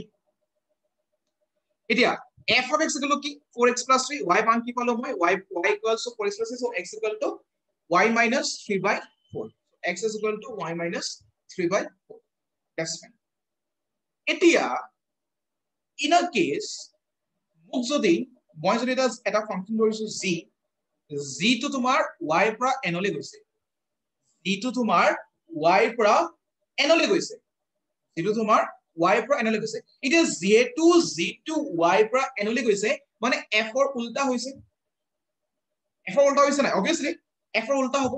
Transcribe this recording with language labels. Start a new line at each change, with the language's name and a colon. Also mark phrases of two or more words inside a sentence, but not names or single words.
English: এতিয়া f of x equal to কি 4x plus 3, y
Assamese: মান কি পালো মই
English: y equals to 4x plus 3, so x equal to y minus 3 by 4. X is equal to y minus 3 by 4. That's fine.
Assamese: এতিয়া
English: in a case
Assamese: মোক যদি মই যদি এটা ফাংশন ধৰিছো g টো তোমাৰ y পৰা n লৈ গৈছে, g টো তোমাৰ y পৰা n লৈ গৈছে, g টো তোমাৰ y পৰা n লৈ গৈছে। এতিয়া যেহেতু g টো y পৰা n লৈ গৈছে মানে f ৰ উল্টা হৈছে, নাই obviously f ৰ উল্টা হ'ব।